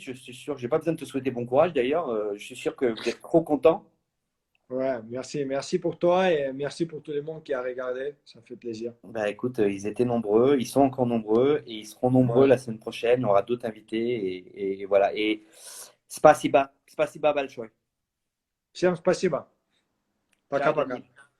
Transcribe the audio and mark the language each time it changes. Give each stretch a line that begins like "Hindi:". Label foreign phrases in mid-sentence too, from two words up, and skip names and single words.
French: Je suis sûr, j'ai pas besoin de te souhaiter bon courage d'ailleurs. Je suis sûr que vous êtes trop content. Ouais, merci. Merci pour toi et merci pour tout le monde qui a regardé. Ça fait plaisir. Bah écoute, ils étaient nombreux, ils sont encore nombreux et ils seront nombreux Ouais. la semaine prochaine. Il y aura d'autres invités et voilà.
Russian: Et спасибо, спасибо большой. Всем спасибо. Ciao Пока-пока. Daniel.